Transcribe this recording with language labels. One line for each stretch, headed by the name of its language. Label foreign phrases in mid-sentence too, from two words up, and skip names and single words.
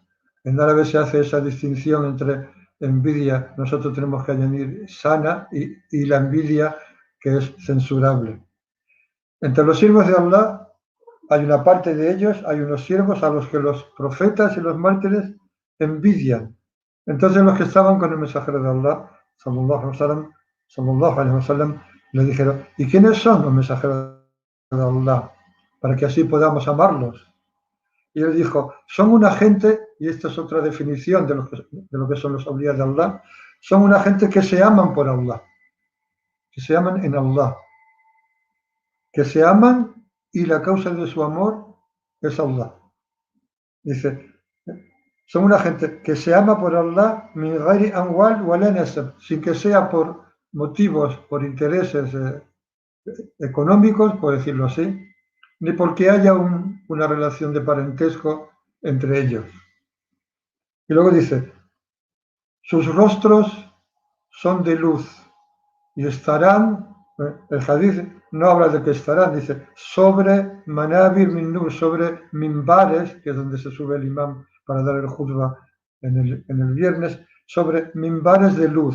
Spanish: En árabe se hace esa distinción entre envidia, nosotros tenemos que añadir sana, y la envidia que es censurable. Entre los siervos de Allah hay una parte de ellos, hay unos siervos a los que los profetas y los mártires envidian. Entonces los que estaban con el mensajero de Allah,
Arabic: صلى الله عليه وسلم,
Spanish: le dijeron, ¿y quiénes son los mensajeros de Allah? Para que así podamos amarlos. Y él dijo, son una gente, y esta es otra definición de lo que son los awliya de Allah, son una gente que se aman por Allah, que se aman en Allah, que se aman y la causa de su amor es Allah. Dice, son una gente que se ama por Allah
Arabic: من غير أموال ولا نسب,
Spanish: sin que sea por motivos, por intereses económicos, por decirlo así, ni porque haya una relación de parentesco entre ellos. Y luego dice, sus rostros son de luz y estarán, el hadith no habla de que estarán, dice, sobre
Arabic: منابر من نور,
Spanish: sobre mimbares, que es donde se sube el imán para dar el juzba en el viernes, sobre mimbares de luz.